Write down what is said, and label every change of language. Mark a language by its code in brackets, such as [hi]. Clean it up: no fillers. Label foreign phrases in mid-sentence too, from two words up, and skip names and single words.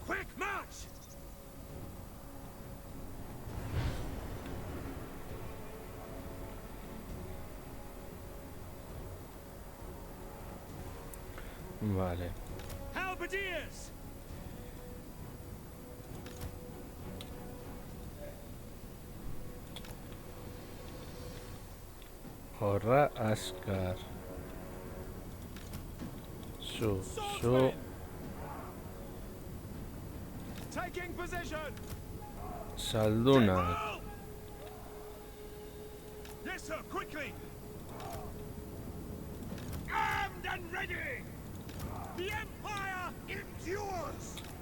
[en] March! [eu] Vale. Halberdiers! Horra askar. Su. [en] Swordsmen! Taking position! [eu] Saldunak. [en] Roll! Yes, sir, quickly! Armed and ready! The Empire endures!